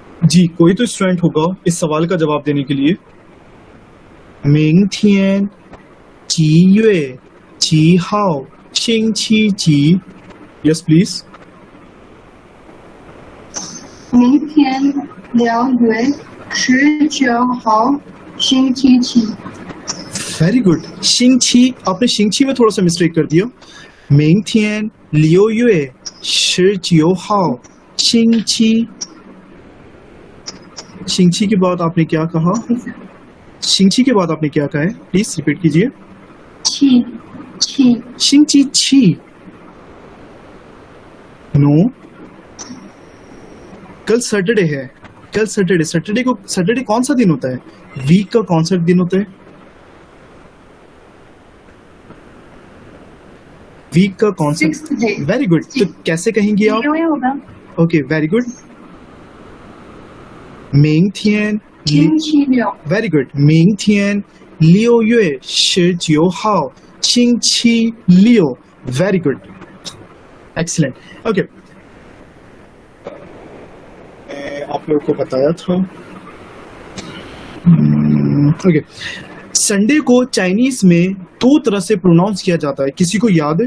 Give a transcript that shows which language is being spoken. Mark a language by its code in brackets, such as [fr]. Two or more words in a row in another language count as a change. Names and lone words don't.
[hi] जी कोई तो स्टूडेंट होगा इस सवाल का जवाब देने के लिए। [zh] 明天几月几号星期几 [en] Yes please [zh] 明天2月19号星期几 [en] very good. [hi] 星期 आपने 星期 में थोड़ा सा मिस्टेक कर दिया। [zh] 明天6月19号星期 星期 [hi] के बाद आपने क्या कहा? 星期 के बाद आपने क्या कहा है? [en] please repeat [hi] कीजिए। [zh] 七星期七 [hi] नो कल सैटरडे है। कल सैटरडे कौन सा दिन होता है? वीक का कौन सा दिन होता है? वीक का कौन सा? [en] 6th day very good. [hi] तो कैसे कहेंगे आप? 6होगा [en] okay very good. 明天 [zh] 星期六 [en] very good. [zh] 明天6月19号星期六 [en] very good excellent. [hi] ओके आप लोगों को बताया था। ओके संडे को चाइनीज में 2 तरह से प्रोनाउंस किया जाता है, किसी को याद है?